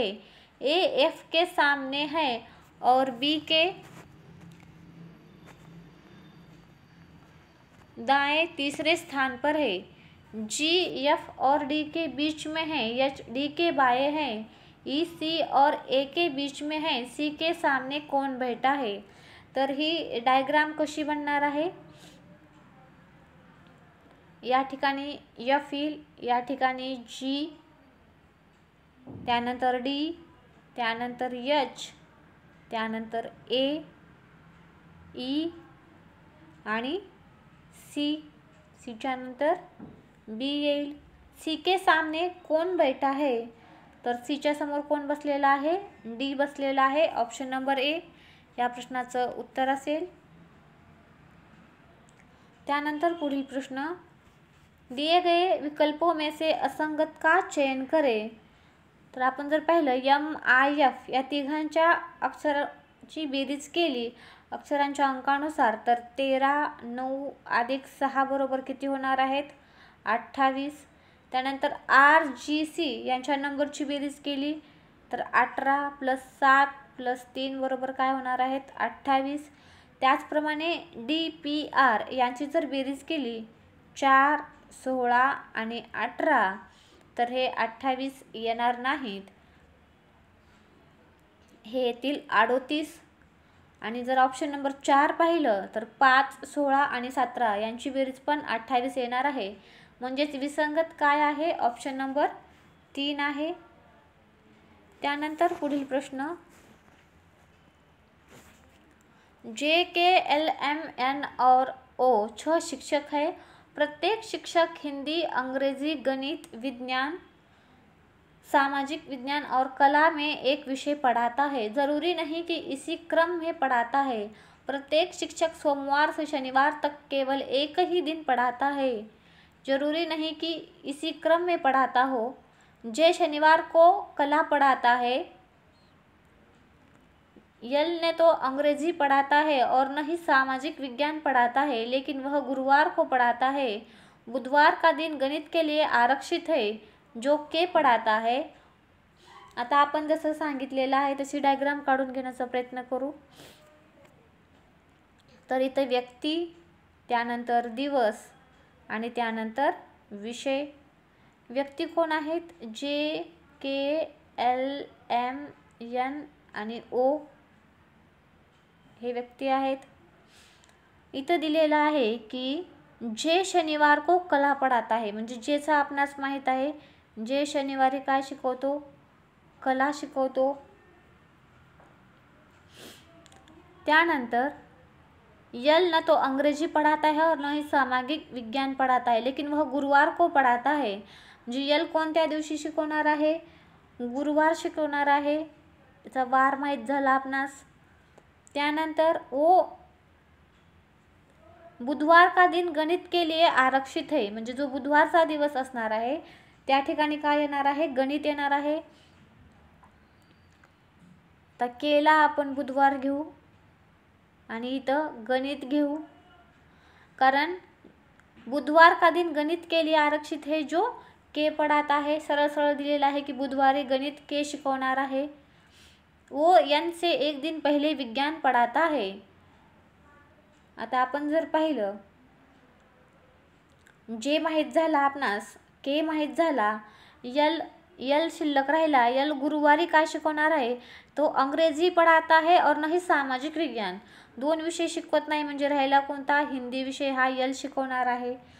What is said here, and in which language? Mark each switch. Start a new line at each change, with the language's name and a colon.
Hindi: A F के सामने है और बी के दाएं तीसरे स्थान पर है। जी एफ और डी के बीच में है, एच डी के बाएं है, ई सी और ए के बीच में है, सी के सामने कौन बैठा है?
Marathi: तर ही डायग्राम कशी बनणार आहे? या ठिकाणी एफ येईल, या ठिकाणी जी, त्यानंतर डी, त्यानंतर एच, त्यानंतर ए, ई आणि सीच्या नंतर बी येईल.
Hindi: सी के सामने कौन बैठा है,
Marathi: तर सीच्या समोर कोण बसलेला आहे, डी बसलेला आहे. ऑप्शन नंबर ए या प्रश्नाचं उत्तर असेल. त्यानंतर पुढील प्रश्न,
Hindi: दिए गए विकल्पों में से असंगत का चयन करें.
Marathi: तर आपण जर पाहिलं MIF या तिघांच्या अक्षराची बेरीज केली अक्षरांच्या अंकानुसार, तर 13, 9 अधिक 6 बरोबर किती होणार आहेत, 28. त्यानंतर RGC यांच्या नंबरची बेरीज केली तर 18 + 7 + 3 बरोबर काय होणार आहेत, 28. त्याचप्रमाणे DPR यांची जर बेरीज केली 4, 16 आणि 18, तर हे 28 येणार नाहीत, हे येतील 38. आणि जर ऑप्शन नंबर 4 पाहिलं तर 5, 16 आणि 17 यांची बेरीज पण 28 येणार आहे. म्हणजेच विसंगत काय आहे, ऑप्शन नंबर 3 आहे. त्यानंतर पुढील प्रश्न,
Hindi: JKLMN और O 6 शिक्षक है. प्रत्येक शिक्षक हिंदी, अंग्रेजी, गणित, विज्ञान, सामाजिक विज्ञान और कला में एक विषय पढ़ाता है. जरूरी नहीं कि इसी क्रम में पढ़ाता है. प्रत्येक शिक्षक सोमवार से शनिवार तक केवल एक ही दिन पढ़ाता है. जरूरी नहीं कि इसी क्रम में पढ़ाता हो. जे शनिवार को कला पढ़ाता है, यल ने तो अंग्रेजी पढ़ाता है और न ही सामाजिक विज्ञान पढ़ाता है, लेकिन वह गुरुवार को पढ़ाता है. बुधवार का दिन गणित के लिए आरक्षित है, जो के पढ़ाता है.
Marathi: आता आपण जसं सांगितलेलं आहे तशी डायग्राम काढून घेण्याचा प्रयत्न करू. तर इथं व्यक्ती, त्यानंतर दिवस आणि त्यानंतर विषय. व्यक्ती कोण आहेत, JKLMN आणि O हे व्यक्ती आहेत. इथं दिलेलं आहे की जे
Hindi: शनिवार को कला पढ़ाता है,
Marathi: म्हणजे जेचा आपणास माहीत आहे, जे शनिवारी काय शिकवतो, कला शिकवतो.
Hindi: त्यानंतर यल न तो अंग्रेजी पढ़ाता है और न ही सामाजिक विज्ञान पढ़ाता है, लेकिन वह गुरुवार को पढ़ाता है.
Marathi: म्हणजे यल कोणत्या दिवशी शिकवणार आहे, गुरुवार शिकवणार आहे, त्याचा वार माहीत झाला आपणास. त्यानंतर ओ
Hindi: बुधवार का दिन गणित के लिए आरक्षित है,
Marathi: म्हणजे जो बुधवारचा दिवस असणार आहे त्या ठिकाणी काय येणार आहे, गणित येणार आहे. तर केला आपण बुधवार घेऊ आणि इथं गणित घेऊ, कारण
Hindi: बुधवार का दिन गणित के लिए आरक्षित है, जो के पढ़ाता है.
Marathi: सरळ सरळ दिलेला आहे की बुधवारी गणित के शिकवणार आहे.
Hindi: वो एन से एक दिन पहले विज्ञान पढ़ाता है.
Marathi: आता आपण जर पाहिलं, जे माहीत झाला आपणास, के माहीत झाला, यल शिल्लक राहिला. यल गुरुवारी काय शिकवणार आहे, तो
Hindi: अंग्रेजी पढ़ाता है और
Marathi: नाही सामाजिक विज्ञान. 2 विषय शिकवत नाही, म्हणजे राहिला कोणता, हिंदी विषय हा यल शिकवणार आहे.